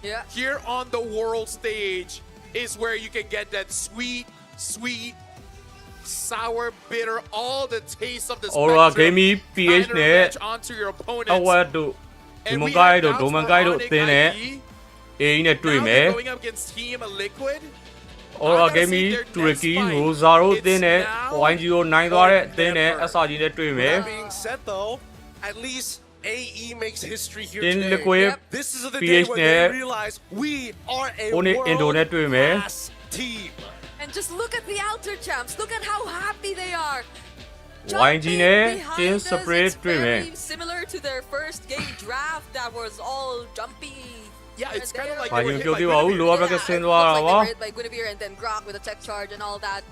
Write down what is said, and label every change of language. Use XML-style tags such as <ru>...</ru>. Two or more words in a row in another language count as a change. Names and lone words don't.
<en>Here on the world stage is where you can get that sweet, sweet, sour, bitter, all the taste of the spectrum. Find revenge onto your opponents. And we have now for Onyx ID. Now they're going up against Team Liquid.</en> <my>Ora Game Turkey Rosario တင်းနဲ့ 1-0 နိုင်သွားတဲ့အသင်းနဲ့အစကြီးနဲ့တွေ့မယ်</my> <en>That being said though, at least AE makes history here Tin today. Liquid, This is the day PH where</en> <my>နဲ့</my> <en>they realize we are a</en> <my>Indo နဲ့တွေ့မယ်</my> <en>world-class team. And just look at the outer champs. Look at how happy they are.</en> <my>YG နဲ့</my> <en>Behind Tin us, Spray it's</en> <my>တွေ့မယ်</my> <en>very similar to their first game draft that was all jumpy. Yeah, it's kind of like they were hit by Guinevere. Looks like they were hit by Guinevere and then Grok with a tech charge and all that.</en>